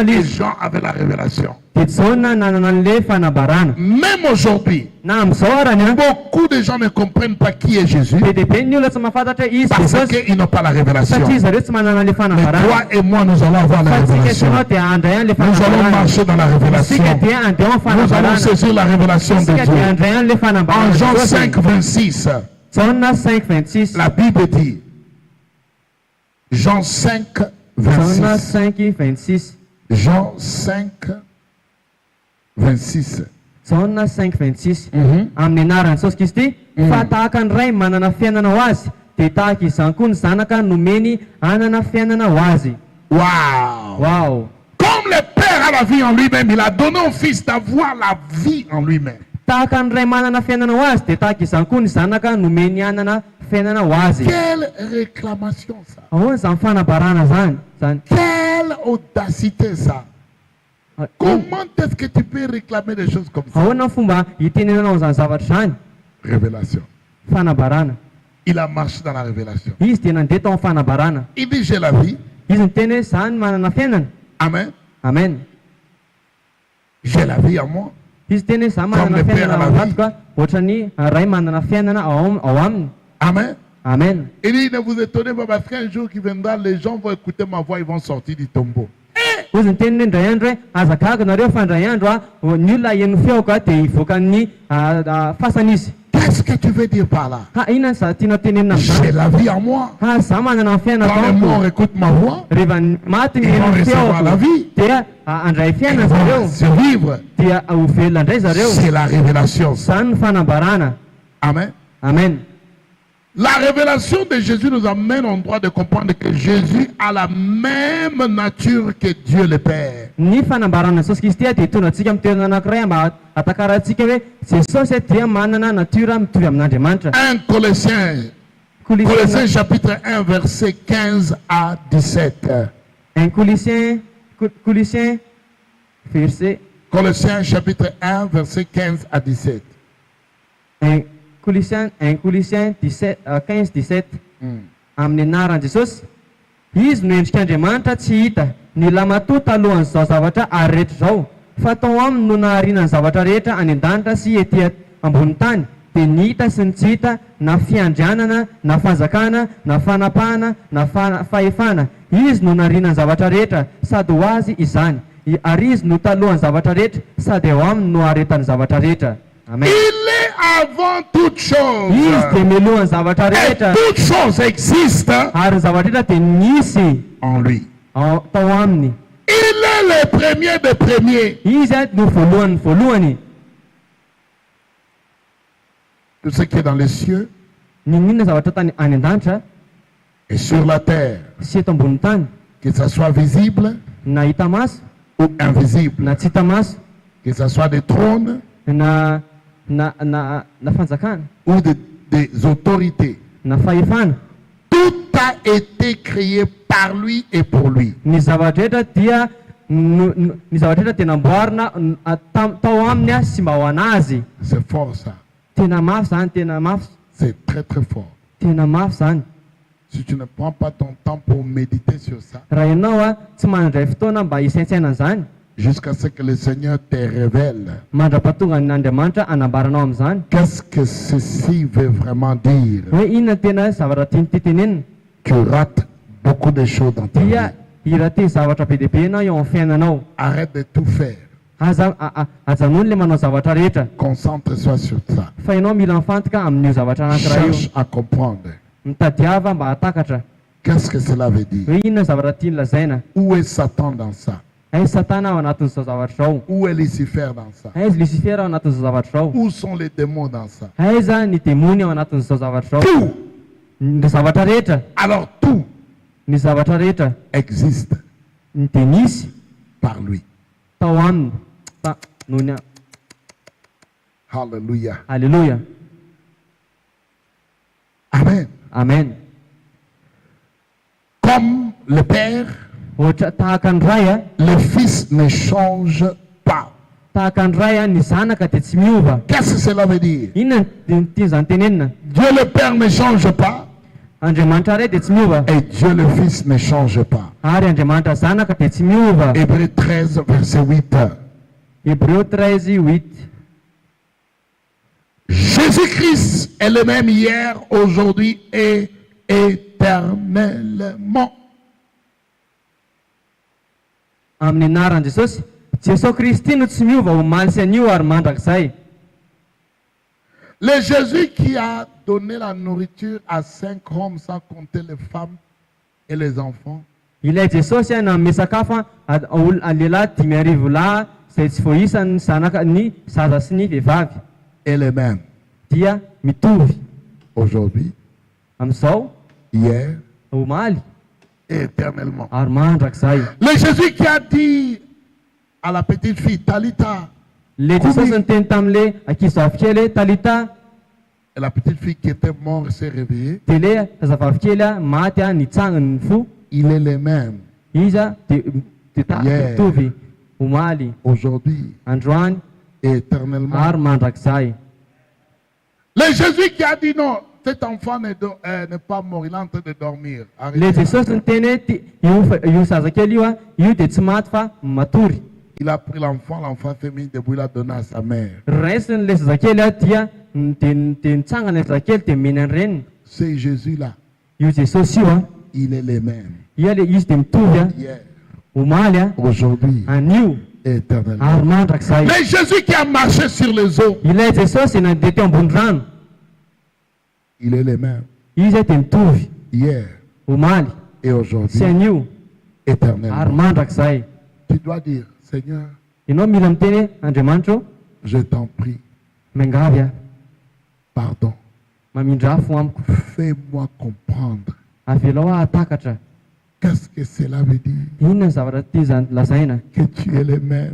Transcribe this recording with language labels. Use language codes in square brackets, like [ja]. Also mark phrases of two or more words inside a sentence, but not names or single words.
[fr] Et [mg] izy. [fr] Jean avait la révélation. [mg] Dia Jauna nanana an'ilay fanambarana. [fr] Même aujourd'hui, [mg] Na amin'izao arany [fr] beaucoup de gens ne comprennent pas qui est Jésus [mg] be dia be ny olona tsy mahafantatra hoe izy [fr] parce [mg] Jesosy [fr] qu'ils n'ont pas la révélation. [mg] satria zareo tsy manana an'ilay [fr] Mais [mg] fanambarana. [fr] toi et moi, nous allons avoir la [mg] Fa tsika [fr] révélation. [mg] sy anao dia handray an'ilay [fr] Nous allons [mg] fanambarana. [fr] marcher dans la révélation. [mg] Sika dia andeha amin'ny [fr] Nous allons [mg] fanambarana. [fr] saisir la révélation de [mg] Sika dia [fr] Dieu. [mg] handray an'ilay [fr] En [mg] fanambarana. [fr] Jean 5, 26, [mg] Jauna 5:26. [fr] la Bible dit, Jean 5, [mg] Johana [fr] 26. [mg] 5:26. [fr] Jean 5, 26. [mg] Johana 5:26. Mhm. Amin'ny anaran'i Jesosy Kristy, fa tahaka ny ray manana fiainana ho azy, dia tahaka izany koa ny zanaka nomeny hanana fiainana ho azy. [fr] Waouh! Wow! Comme le Père a la vie en lui-même, il a donné au Fils d'avoir la vie en lui-même. [mg] Tahaka ny ray manana fiainana ho azy, dia tahaka izany koa ny zanaka nomeny hanana fiainana ho azy. [fr] Quelle réclamation ça! [mg] Ahoana izany fanabarana zany? [fr] Quelle audacité ça! Comment est-ce que tu peux réclamer des choses comme ça? [mg] Ahoana ny fomba hitenenanao izany zavatra zany? [fr] Révélation. [mg] Fanabarana. [fr] Il a marché dans la révélation. [mg] Izy dia nandeha tao amin'ny fanabarana. [fr] Il dit j'ai la vie. [mg] Izy miteny hoe zany manana fiainana. [fr] Amen. [mg] Amen. [fr] J'ai la vie en moi. [mg] Izy teny hoe zany [fr] Comme [mg] manana [fr] le Père [mg] fiainana [fr] a la [mg] ao [fr] vie. [mg] anatiko, ohatra ny ray manana fiainana ao aminy. [fr] Amen. [mg] Amen. [fr] Il dit ne vous étonnez pas parce qu'un jour qui viendra, les gens vont écouter ma voix, ils vont sortir du tombeau. [mg] Ozy ny teniny indray andro hoe azagaga nareo fa indray andro ny olona heno feoko dia hivoaka ny fasana izy. [fr] Qu'est-ce que tu veux dire par là? [mg] Inona ny tiana tenenina [fr] J'ai [mg] amin'izany? [fr] la vie en moi. [mg] Za manana ny fiainana [fr] Quand les morts [mg] taoko. [fr] écoutent ma voix, [mg] Rehefa maty ny [fr] ils vont [mg] heno [fr] recevoir la [mg] feoko [fr] vie. [mg] dia andray [fr] Ils [mg] fiainana [fr] vont [mg] zareo [fr] survivre. [mg] dia ho velona indray zareo. [fr] C'est la révélation. Ça. [mg] Zany ny fanambarana. [fr] Amen. [mg] Amen. [fr] La révélation de Jésus nous amène en droit de comprendre que Jésus a la même nature que Dieu le Père. [mg] Ny fanambarana Jesosy Kristy dia hitondra antsika amin'ny toerana anankiray mba hatakarantsika hoe Jesosy dia manana natura mitovy amin'Andriamanitra. [fr] 1 Colossiens chapitre 1 verset 15 à 17. Colossiens verset Colossiens chapitre 1 verset 15 à 17. [mg] Colossiens 15-17 amin'ny anaran'i Jesosy. Izy no endrik'Andriamanitra tsy hita, ny lamatoa talohan'izao zavatra ary rehetra izao, fa tao aminy no nahariana ny zavatra rehetra any an-danitra sy etỳ ambony tany, dia ny hita sy ny tsy hita, na fiandrianana, na fanjakana, na fanapahana, na fahefana. Izy no nahariana ny zavatra rehetra, sady ho azy izany. Ary izy no talohan'ny zavatra rehetra, sady ao aminy no haretany zavatra rehetra. Amen. [fr] Il est avant toute chose. [mg] Izy dia mialohan'ny zavatra [fr] Et [mg] rehetra, [fr] toute chose existe [mg] ary ny zavatra rehetra dia nisy [fr] en lui. [mg] tao aminy. [fr] Il est le premier des premiers. [mg] Izy no voalohan'ny voalohany. [fr] Tout ce qui est dans les cieux [mg] Ny inona zavatra tany any an-danitra [fr] et sur la terre, [mg] sy eto ambony tany, [fr] que ce soit visible [mg] na hita maso [fr] ou invisible, [mg] na tsy hita maso, [fr] que ce soit des trônes [mg] na fanjakana, [fr] ou des autorités. [mg] na fahefana. [fr] Tout a été créé par lui et pour lui. [mg] Ny zavatra rehetra dia ny zavatra rehetra dia namboarina tao aminy sy mba ho anazy. [fr] C'est fort ça. [mg] Tena mafy zany, tena mafy, [fr] C'est très très fort. [mg] tena mafy zany. [fr] Si tu ne prends pas ton temps pour méditer sur ça, [mg] Raha ianao tsy mandray fotoana mba hisaintsaina an'izany, [fr] jusqu'à ce que le Seigneur te révèle [mg] mandrapatonga n'Andriamanitra anambaranao amin'izany [fr] qu'est-ce que ceci veut vraiment dire, [mg] hoe inona tena zavatra tiany tenenina, [fr] tu rates beaucoup de choses dans ta vie. [mg] dia iraty zavatra be dia be ianao eo amin'ny fiainanao. [fr] Arrête de tout faire. [mg] Ajanony le manao zavatra rehetra, [fr] Concentre-toi sur ça. [mg] fa ianao mila mifantoka amin'io zavatra anankiray io. [fr] Cherche à comprendre. [mg] Mitadiava mba hatakatra [fr] Qu'est-ce que cela veut dire? [mg] hoe inona zavatra tiany lazaina. [fr] Où est Satan dans ça? [mg] Aiza Satana ao anatin'izao zavatra izao? [fr] Où est Lucifer dans ça? [mg] Aiza Lucifer ao anatin'izao zavatra izao? [fr] Où sont les démons dans ça? [mg] Aiza ny demony ao anatin'izao zavatra izao? [fr] Tout. [mg] Ny zavatra rehetra, [fr] Alors tout [mg] ny zavatra rehetra [fr] existe [mg] dia nisy [fr] par lui. [mg] tao aminy noho ny [fr] Alléluia. [mg] Alléluia. [fr] Amen. [mg] Amen. [fr] Comme le Père, [mg] Ohatra tahaka ny ray [fr] le Fils ne change pas. [mg] tahaka ny ray ny zanaka dia tsy miova. [fr] Qu'est-ce que cela veut dire? [mg] Inona tiany zany tenenina? [fr] Dieu le Père ne change pas [mg] Andriamanitra ray dia tsy miova, [fr] et Dieu le Fils ne change pas. [mg] ary Andriamanitra zanaka dia tsy miova. [fr] Hébreux 13, verset 8. [mg] Hébreux 13:8. [fr] Jésus-Christ est le même hier, aujourd'hui et éternellement. [mg] Amin'ny anaran'i Jesosy, Jesosy Kristy no tsy miova omaly sy anio ary mandrakizay. [fr] Le Jésus qui a donné la nourriture à 5 hommes sans compter les femmes Et les enfants, [mg] Ilay Jesosy nanome sakafo lehilahy 5,000 lahy izay tsy voaisany zanaka ny zaza sy ny vehivavy [fr] et les mêmes. [mg] dia mitovy [fr] Aujourd'hui, [mg] amin'izao [fr] hier [mg] omaly [fr] et éternellement. [mg] ary mandrakizay. [fr] Le Jésus qui a dit à la petite fille, Talita, [mg] Le Jesosy niteny tamin'le ankizivavy kely Talita, [fr] et la petite fille qui était morte s'est réveillée. [mg] dia le zazavavy kely maty nitsanginy ny fo. [fr] Il est le même [mg] Izy dia Yeah. mitovy omaly [fr] aujourd'hui [mg] androany [fr] et éternellement. [mg] ary mandrakizay. [fr] Le Jésus qui a dit non, cet enfant n'est pas mort, il est en train de dormir. [mg] Le [fr] Arrêtez. [mg] Jesosy niteny hoe io zazakely io dia tsy maty fa matory. [fr] Il a pris l'enfant, l'enfant s'est mis debout, il a donné à sa mère. [mg] Raisiny le zazakely dia dia nitsangana zazakely dia meny any reniny. [fr] C'est Jésus-là, [mg] Io Jesosy io [fr] il est le même. [mg] izy dia mitovy [fr] Hier, [mg] omaly [fr] aujourd'hui [mg] anio [fr] et éternellement. [mg] ary mandrakizay. [fr] Le Jésus qui a marché sur les eaux, [mg] Ilay Jesosy nandeha teo ambony rano [fr] il est le même. [mg] izy dia mitovy [fr] Hier [mg] omaly [fr] et aujourd'hui, [mg] sy anio ary [fr] éternellement. [mg] mandrakizay. [fr] Tu dois dire, Seigneur, [mg] Ianao mila miteny hoe Andriamanitra ô, [fr] je t'en prie, [mg] miangavy [fr] pardon. [mg] mamindrafo amiko, [fr] Fais-moi comprendre. [mg] avelao atakatra [fr] Qu'est-ce que cela veut dire? [mg] inona ny zavatra ty zany lazaina [fr] Que tu es le même